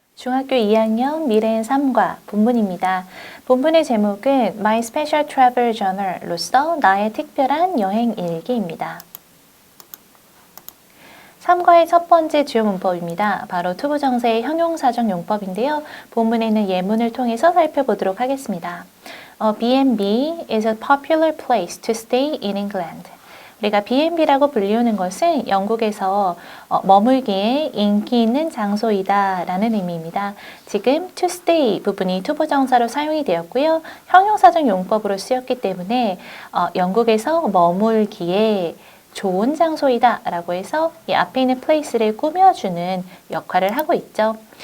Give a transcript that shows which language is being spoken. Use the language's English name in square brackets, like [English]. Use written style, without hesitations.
[Korean] 중학교 2학년 미래엔 3과 본문입니다. 본문의 제목은 My Special Travel Journal로서 나의 특별한 여행 일기입니다. 3과의 첫 번째 주요 문법입니다. 바로 투부정사의 형용사적 용법인데요. 본문에 있는 예문을 통해서 살펴보도록 하겠습니다. [English] B&B is a popular place to stay in England. [Korean] 우리가 B&B라고 불리우는 것은 영국에서 머물기에 인기 있는 장소이다 라는 의미입니다. 지금 to stay 부분이 투부정사로 사용이 되었고요. 형용사적 용법으로 쓰였기 때문에 영국에서 머물기에 좋은 장소이다 라고 해서 이 앞에 있는 place를 꾸며주는 역할을 하고 있죠.